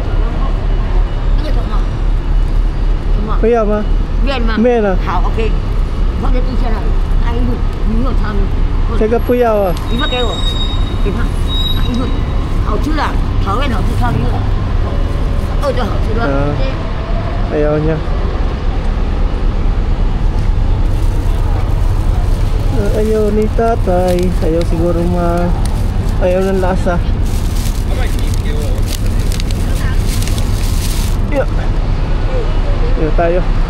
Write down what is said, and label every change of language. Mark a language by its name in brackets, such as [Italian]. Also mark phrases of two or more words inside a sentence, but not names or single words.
[Chinese] 那个什么什么不要吗？面吗？面啊，好 ，OK，放在地下了，拿一份，你有汤，这个不要啊。你们给我，给他拿一份，好吃的，炒面好吃，炒牛的，饿就好吃了。 [Filipino] 嗯 Ayaw niya. Ayaw ni tatay. Ayaw siguro ayaw ng lasa. Ayaw tayo.